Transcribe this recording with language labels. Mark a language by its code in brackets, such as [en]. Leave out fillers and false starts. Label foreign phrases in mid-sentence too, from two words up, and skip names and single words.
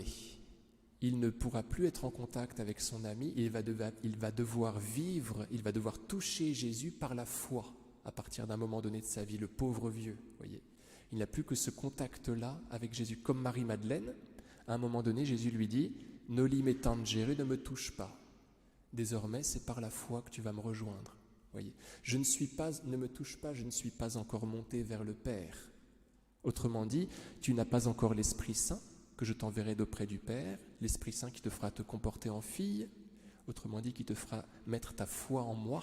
[fr] Il ne pourra plus être en contact avec son ami, et il va devoir vivre, il va devoir toucher Jésus par la foi, à partir d'un moment donné de sa vie, le pauvre vieux, voyez. Il n'a plus que ce contact-là avec Jésus, comme Marie-Madeleine. À un moment donné, Jésus lui dit « [la] Noli me tangere, [fr] ne me touche pas. Désormais, c'est par la foi que tu vas me rejoindre. » Voyez, ne me touche pas, je ne suis pas encore monté vers le Père. Autrement dit, tu n'as pas encore l'Esprit Saint que je t'enverrai d'auprès du Père, l'Esprit Saint qui te fera te comporter en fille, autrement dit qui te fera mettre ta foi en moi.